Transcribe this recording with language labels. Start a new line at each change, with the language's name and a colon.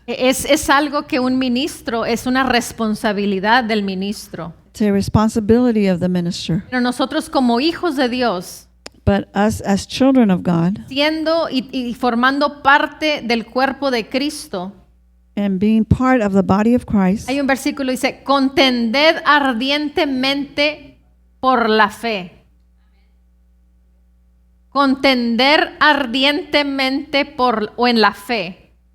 Spanish: es algo que un ministro, es una responsabilidad del ministro.
English: it's a responsibility of the minister.
Spanish: Pero nosotros como hijos de Dios,
English: But us as children of God
Spanish: siendo y formando parte del cuerpo de Cristo,
English: and being part of the body of Christ,
Spanish: hay un versículo que dice, contended ardientemente por la fe. Contender ardientemente por o en la fe.